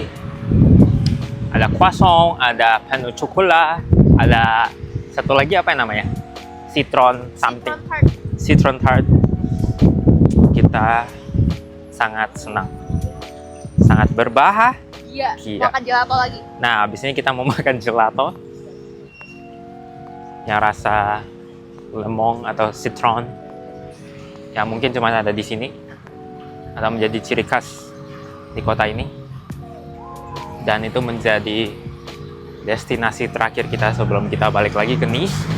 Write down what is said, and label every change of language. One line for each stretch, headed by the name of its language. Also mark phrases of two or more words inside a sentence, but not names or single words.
Indonesian: ada croissant, ada
French: pain au chocolat,
Indonesian: ada satu lagi apa yang namanya?
English: Citron something. Citron tart. Citron tart.
Indonesian: Kita sangat senang. Sangat berbahagia. Iya, makan gelato lagi. Nah, abis ini kita mau makan gelato yang rasa lemon atau citron yang mungkin cuma ada di sini atau menjadi ciri khas di kota ini, dan itu menjadi destinasi terakhir kita sebelum kita balik lagi ke Nice.